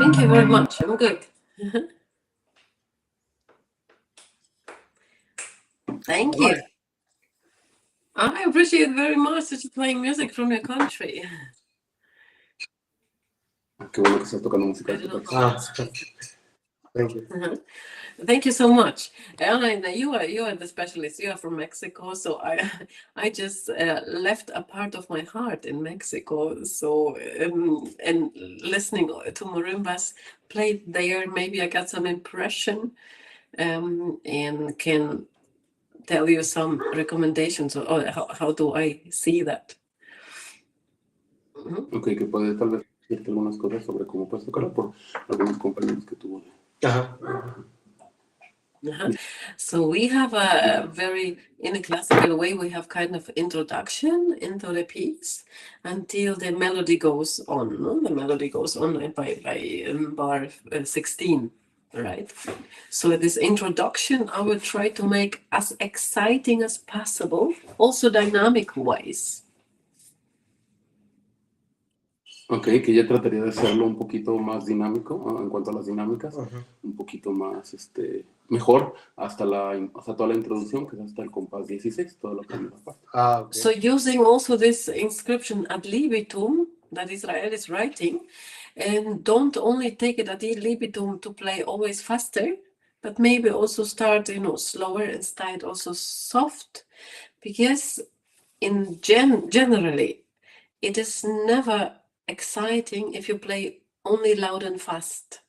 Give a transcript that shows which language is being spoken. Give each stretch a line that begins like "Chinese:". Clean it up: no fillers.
English: very much. I'm good. Thank you. I appreciate very much that you're playing music from your country.
Spanish: Qué bueno que estás tocando música de tu país.
English: Thank you. Thank you so much. And you are the specialist. You are from Mexico, so I just left a part of my heart in Mexico. So and listening to marimbas played there, maybe I got some impression, and can tell you some recommendations or how do I see that.
Spanish: Ok, que puede tal vez decirte algunas cosas sobre cómo puedes tocarla por algunos compañeros que tuvo.
English: So we have a very, in a classical way, we have kind of introduction into the piece until the melody goes on. No? The melody goes on by bar 16, right? So this introduction, I will try to make as exciting as possible, also dynamic-wise.
Spanish: Ok, que ella trataría de hacerlo un poquito más dinámico en cuanto a las dinámicas, un poquito más mejor hasta toda la introducción, que es hasta el compás 16, toda la primera parte.
English: Okay. So using also this inscription ad libitum that Israel is writing, and don't only take it ad libitum to play always faster, but maybe also start slower and start also soft, because in generally it is never exciting if you play only loud and fast.